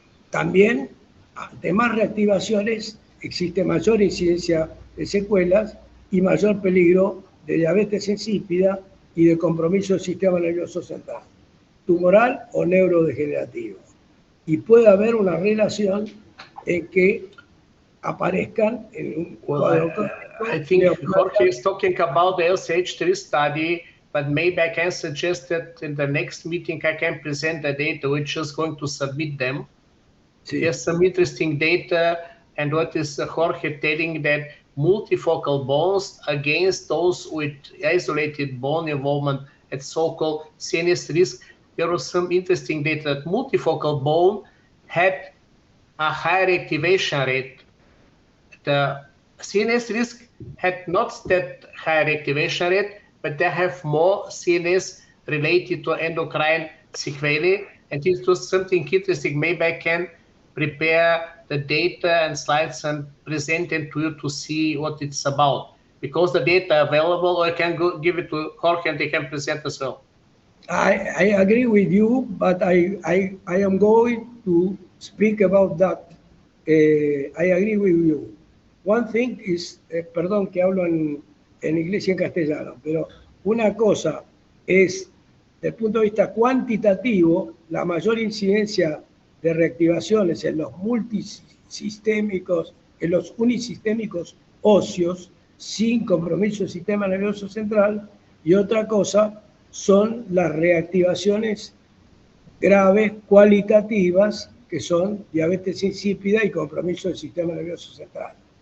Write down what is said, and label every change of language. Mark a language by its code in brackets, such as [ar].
[es] También, ante más reactivaciones, existe mayor incidencia de secuelas y mayor peligro de diabetes insípida y de compromiso del sistema nervioso central, tumoral o neurodegenerativo. Y puede haber una relación en que aparezcan en un cuadro clínico. [en] I think Jorge is talking about the LCH3 study, but maybe I can suggest that in the next meeting I can present the data. We're just going to submit them. Sí. There's some interesting data, and what is Jorge telling that multifocal bones against those with isolated bone involvement at so-called CNS risk. There was some interesting data that multifocal bone had a higher activation rate. The CNS risk had not that higher activation rate, but they have more CNS related to endocrine sequelae. And it was something interesting. Maybe I can prepare the data and slides and present them to you to see what it's about. Because the data available, or I can give it to Jorge and they can present as well. I agree with you, but I am going to speak about that. I agree with you. One thing is, [es] perdón que hablo en inglés y en castellano, pero una cosa es, desde el punto de vista cuantitativo, la mayor incidencia de reactivaciones en los multisistémicos, en los unisistémicos óseos, sin compromiso del sistema nervioso central, y otra cosa son las reactivaciones graves cualitativas, que son diabetes insípida y compromiso del sistema nervioso central.